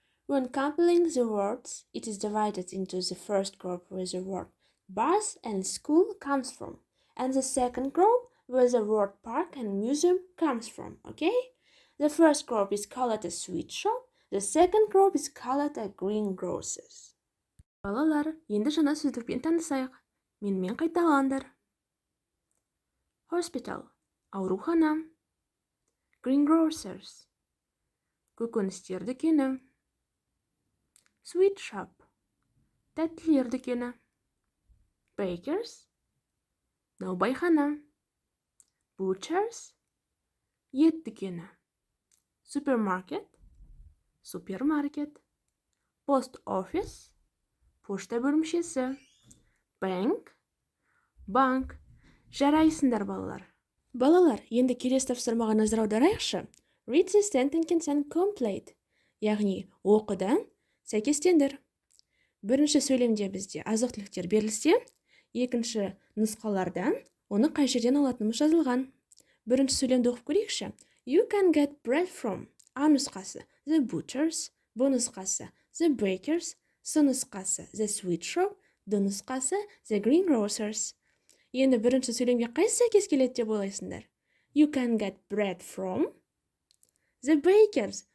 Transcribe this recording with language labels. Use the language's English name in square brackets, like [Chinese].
[English] When compiling the words, it is divided into the first group where the word bus and school comes from, and the second group where the word park and museum comes from. Okay? The first group is called a sweet shop, the second group is called a greengrocers. [Kazakh] Балалар, енді жаңа сөздікпен танысайық. Менімен қайталаңдар. [English] Hospital, [Kazakh] аурухана. [English] Greengrocers, [Kazakh] көкөністер дүкені. [English] Sweet shop, [Kazakh] тәттілер дүкені. [English] Bakers, [Kazakh] наубайхана. [English] Butchers, [Kazakh] ет дүкені. [English] Supermarket, [Kazakh] супермаркет. [English] Post office, [Kazakh] пошта бөлімшесі. Bank, банк. Жарайсыңдар, балалар. Балалар, енді келесі тапсырмаға назар аударайықшы. [English] Read the sentence and complete. [Kazakh] Яғни, оқыдан сәйкестендір. Бірінші сөйлемде бізде азық-түліктер берілсе, екінші нұсқалардан оны қай жерден алатынымыз жазылған. Бірінші сөйлемді оқып көрейікші. [English] You can get bread from. А нұсқасы the butchers, Б нұсқасы the bakers, С нұсқасы the sweet shop, Д нұсқасы the greengrocers. [Kazakh] Енді бірінші сөйлемге қайсы сәйкес келеді деп ойлайсыңдар? [English] You can get bread from the bakers.